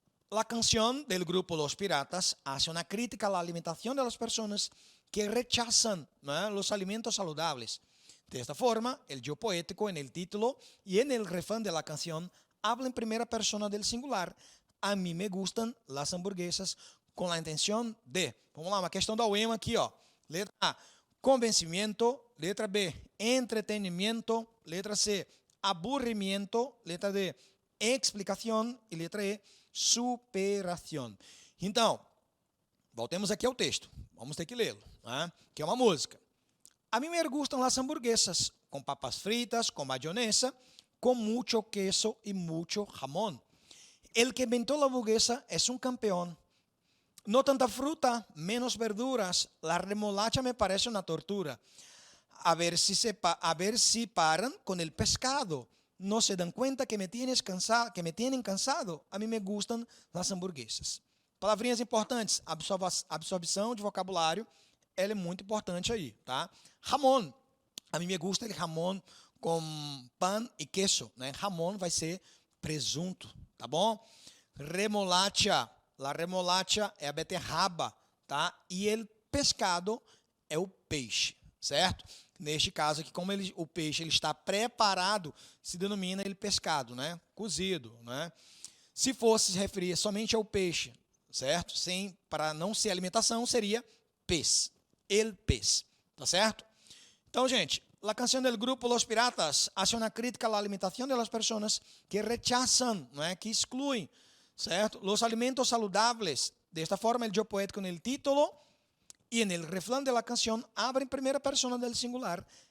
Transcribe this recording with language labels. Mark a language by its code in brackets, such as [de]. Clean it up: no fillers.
[es] La canción del grupo Los Piratas hace una crítica a la alimentación de las personas que rechazan, ¿no?, los alimentos saludables. De esta forma, el yo poético en el título y en el refrán de la canción habla en primera persona del singular. A mí me gustan las hamburguesas, [pt] com a intenção de, vamos lá, uma questão da UEMA aqui, ó. Letra A, convencimento. Letra B, entretenimento. Letra C, aburrimiento. Letra D, explicação. E letra E, superação. Então, voltemos aqui ao texto. Vamos ter que lê-lo, né? Que é uma música. [es] A mí me gustan las hamburguesas con papas fritas, con mayonesa, con mucho queso y mucho jamón. El que inventó la hamburguesa es un campeón. No tanta fruta, menos verduras. La remolacha me parece una tortura. A ver si paran con el pescado. No se dan cuenta que me tienen cansado. A mí me gustan las hamburguesas. [pt] Palavrinhas importantes. Absorção de vocabulário. Ela é muito importante aí, tá? [es] Jamón. [pt] A mim me gusta el jamón com pan e queso, né? Jamón vai ser presunto, tá bom? Remolacha. La remolacha é a beterraba, tá? E el pescado é o peixe, certo? Neste caso aqui, como o peixe ele está preparado, se denomina ele pescado, né? Cozido, né? Se fosse se referir somente ao peixe, certo? Para não ser alimentação, seria pez. El pez, tá certo? Então, gente, [es] la canción del grupo Los Piratas hace una crítica a la alimentación de las personas que rechazan, ¿no?, que excluyen, ¿certo?, los alimentos saludables. De esta forma, el yo poético en el título y en el refrán de la canción abre en primera persona del singular.